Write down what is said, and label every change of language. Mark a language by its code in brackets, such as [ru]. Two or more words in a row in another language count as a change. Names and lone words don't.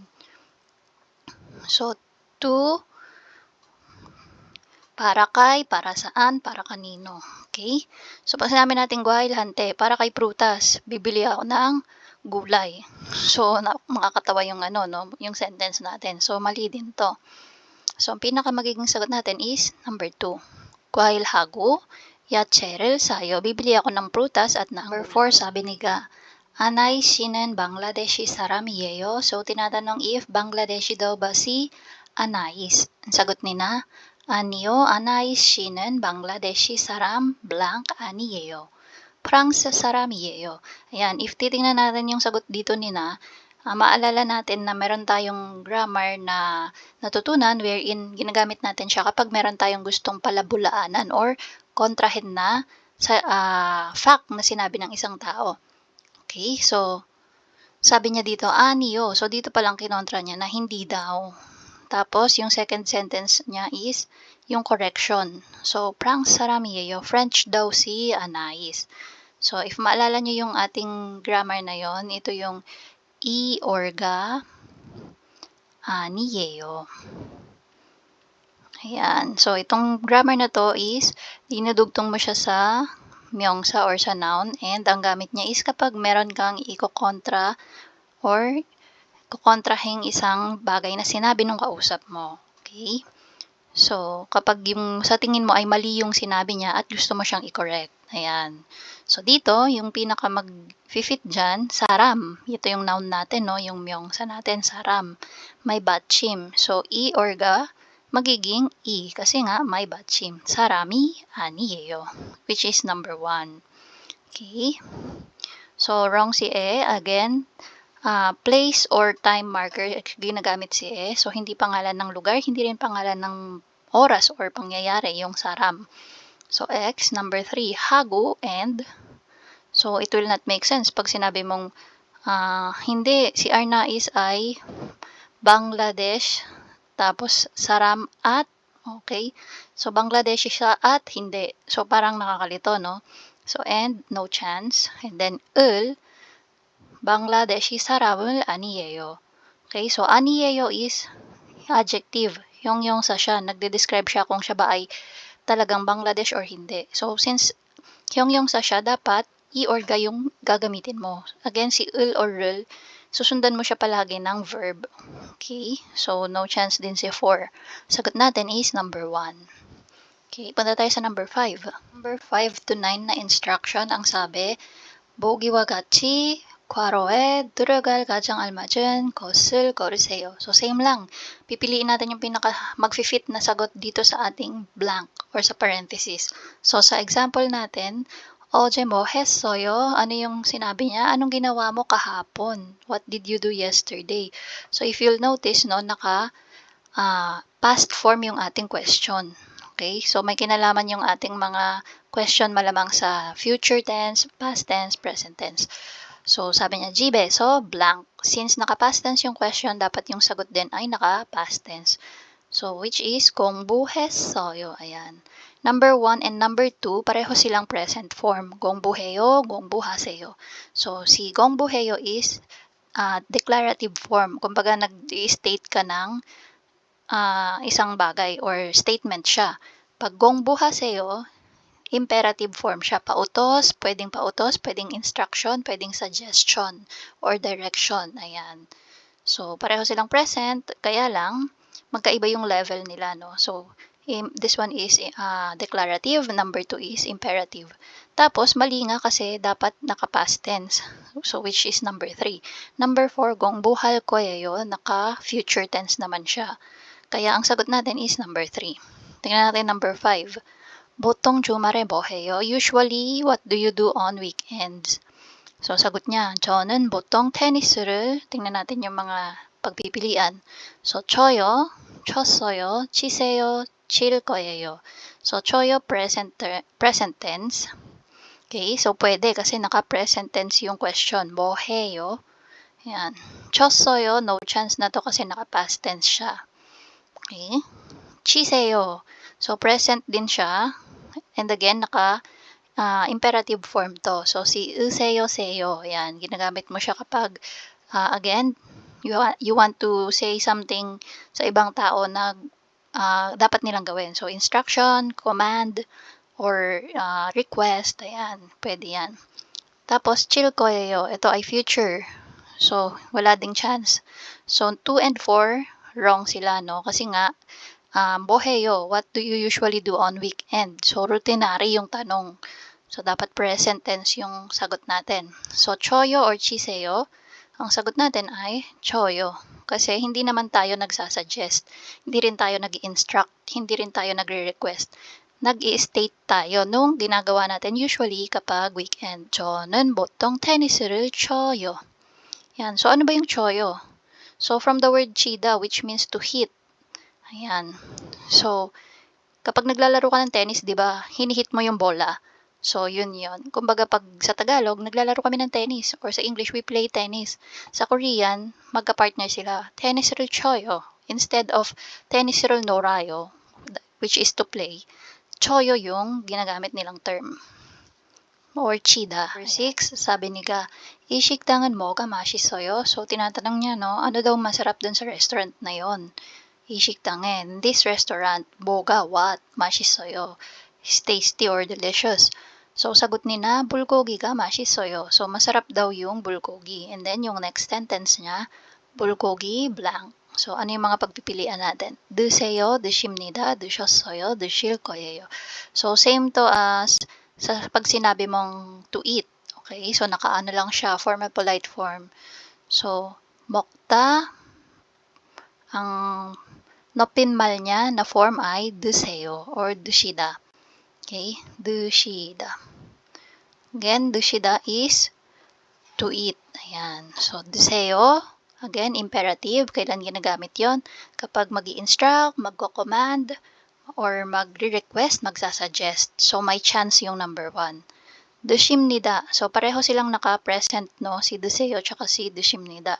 [tl] So, to, para kay, para saan, para kanino. Okay? So, pag sinabi natin guahil hante, para kay prutas, bibili ako ng gulay. So, makakatawa yung no? Yung sentence natin. So, mali din to. So, ang pinaka magiging sagot natin is number 2. [ko] 과일하고 야채를 사요. [tl] Bibili ako ng prutas at number 4, sabi ni Ga, Anay 씨는 Bangladeshi saram이에요. So, tinatanong if Bangladeshi daw ba si Anais. Ang sagot ni na, [ko] 아니요, Anais 씨는 Bangladeshi saram blank 아니에요. France saram이에요. [tl] Ayan, if titingnan natin yung sagot dito ni na, Maalala natin na meron tayong grammar na natutunan wherein ginagamit natin siya kapag meron tayong gustong palabulaanan or kontrahin na sa fact na sinabi ng isang tao. Okay, so sabi niya dito, niyo. So dito palang kinontra niya na hindi daw. Tapos yung [en] second sentence [tl] niya is yung correction. So prang saram이에요. French daw si Anais. So if maalala niyo yung ating grammar na yon, ito yung 이 orga 아니에요. Ayan. So, itong grammar na to is dinudugtong mo siya sa myongsa or sa noun, and ang gamit niya is kapag meron kang iko-kontra or kukontrahing isang bagay na sinabi ng kausap mo. Okay? So, kapag yung sa tingin mo ay mali yung sinabi niya at gusto mo siyang i-correct. Ayan. So, dito, yung pinaka mag-fit dyan, saram. Ito yung noun natin, no? Yung myongsa natin, saram. May batchim. So, i or ga, magiging i. Kasi nga, may batchim. Sarami, [ko] 아니에요. [en] Which is number 1. [tl] Okay. So, wrong si e. Again, place or time marker, ginagamit si e. So, hindi pangalan ng lugar, hindi rin pangalan ng oras or pangyayari, yung saram. So, X. Number 3, hago and. So, [en] it will not make sense [tl] pag sinabi mong hindi, si Arnais ay Bangladesh, tapos saram at, okay? So, Bangladesh siya at hindi. So, parang nakakalito, no? So, [en] and, no chance. [ko] And then, Bangladeshi saram을 아니에요. [en] Okay, so 아니에요 is adjective. [tl] Yung sa siya, nagde-describe siya kung siya ba ay talagang Bangladesh or hindi. So, since yung sa siya, dapat i or ga yung gagamitin mo. Again, si or rul, susundan mo siya palagi ng verb. Okay? So, [en] no chance [tl] din si 4. Sagot natin is number 1. Okay, punta tayo sa number 5. Number 5 to 9 na instruction, ang sabi, [ko] 보기와 같이 괄호에 들어갈 가장 알맞은 것을 고르세요. [tl] So, same lang. Pipiliin natin yung pinaka mag-fit na sagot dito sa ating blank or sa parenthesis. So, sa example natin, [ko] 어제 뭐 했어요? [tl] Ano yung sinabi niya? Anong ginawa mo kahapon? [en] What did you do yesterday? So, if you'll notice, no, [tl] naka past form yung ating question. Okay? So, may kinalaman yung ating mga question malamang sa [en] future tense, past tense, present tense. [tl] So, sabi niya, Jibe, so blank. Since naka-past tense yung question, dapat yung sagot din ay naka-past tense. [en] So, which is 공부했어요. [tl] Ayan. Number 1 and number 2, pareho silang [en] present form. [ko] 공부해요, 공부하세요. [en] So, si 공부해요 is declarative form. [tl] Kumbaga, nag-state ka ng isang bagay or statement siya. Pag 공부하세요, [en] imperative form [tl] siya. Pautos, pwedeng instruction, pwedeng suggestion, or direction. Ayan. So, pareho silang present, kaya lang, magkaiba yung level nila, no? [en] So, this one is declarative, number 2 is imperative. [tl] Tapos, mali nga kasi dapat naka-past tense. [en] So, which is number 3. Number 4, [ko] 공부할 거예요, [tl] naka-future tense naman siya. Kaya, ang sagot natin is number 3. Tingnan natin number 5. [ko] 보통 주말에 뭐 해요? [en] Usually, what do you do on weekends? So, [tl] sagot niya, [ko] 저는 보통 테니스를, [tl] tingnan natin yung mga pagpipilian. So, [ko] 쳐요, 쳤어요, 치세요, 칠 거예요. So, 쳐요, [tl] present tense. Okay, so pwede kasi naka-present tense yung question. [ko] 뭐 해요? [tl] Yan. 쳤어요, [en] no chance [tl] na to kasi naka-past tense siya. Okay. 치세요. So, present din siya. [en] And again, imperative form to. So, [ko] si 으세요, 세요. [tl] Yan, ginagamit mo siya kapag, [en] again, you want to say something [tl] sa ibang tao na dapat nilang gawin. [en] So, instruction, command, or request. [tl] Ayan, pwede yan. Tapos, [ko] 칠 거예요. [tl] Ito ay future. So, wala ding chance. So, 2 and 4, wrong sila, no? Kasi nga, boheyo, [en] what do you usually do on weekend? So, [tl] routinary yung tanong. So, dapat [en] present tense [tl] yung sagot natin. So, choyo or chiseyo, ang sagot natin ay choyo. Kasi hindi naman tayo nagsasuggest. Hindi rin tayo nag-instruct. Hindi rin tayo nagre-request. Nag-i-state tayo nung ginagawa natin usually kapag weekend. [ko] 저는 보통 테니스를 쳐요. [tl] Yan. So, ano ba yung choyo? [en] So, from the word chida, which means to hit. [tl] Ayan. So, kapag naglalaro ka ng tennis, di ba, hinihit mo yung bola. So, yun yun. Kumbaga, pag sa Tagalog, naglalaro kami ng tennis. [en] Or sa English, we play tennis. [tl] Sa Korean, magka-partner sila. [ko] Tennis를 쳐요. [en] Instead of tennis를 놀아요, which is to play, [tl] choyo yung ginagamit nilang term. Or chida. Number 6, sabi ni Ga, [ko] i식당은 뭐가 맛있어요? [tl] So, tinatanong niya, no, ano daw masarap dun sa restaurant na yon? [ko] 이식당은, [en] this restaurant, 뭐가, what, 맛있어요. Is tasty or delicious. So, [tl] sagot ni na, [ko] bulgogi가 맛있어요. [tl] So, masarap daw yung bulgogi. And then, yung next sentence niya, bulgogi blank. So, ano yung mga pagpipilian natin? [ko] 드세요, 드십니다, 드셨어요, 드실 거예요. [tl] So, same to as sa pag sinabi mong [en] to eat. [tl] Okay? So, nakaano lang siya, [en] formal polite form. [tl] So, 먹다, ang 높임말 niya na form ay 드세요 or 드시다. [en] Okay? 드시다. Again, 드시다 is to eat. [tl] Ayan. So, 드세요, again, imperative. Kailan ginagamit yon? Kapag mag-i-instruct, magko-command, or magre-request, magsasuggest. So, may chance yung number 1. [ko] 드십니다. [tl] So, pareho silang naka-present, no? Si 드세요 tsaka si 드십니다.